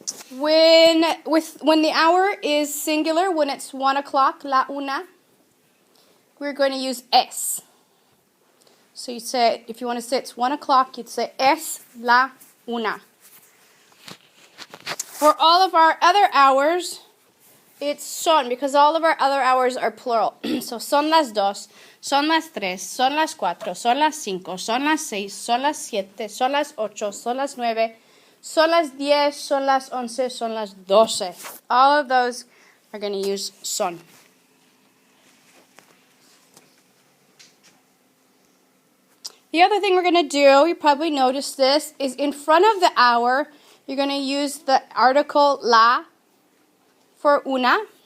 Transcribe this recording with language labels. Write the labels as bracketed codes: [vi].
[en] When the hour is singular, when it's 1 o'clock, la una, we're going to use es. So you say, if you want to say it's 1 o'clock, you'd say [es] es la una. [en] For all of our other hours, it's son, because all of our other hours are plural. [es] So son las dos, son las tres, son las cuatro, son las cinco, son las seis, son las siete, son las ocho, son las nueve, son las 10, son las 11, son las 12. [en] All of those are going to use son. The other thing we're going to do, you probably noticed this, is in front of the hour, you're going to use the article la for una.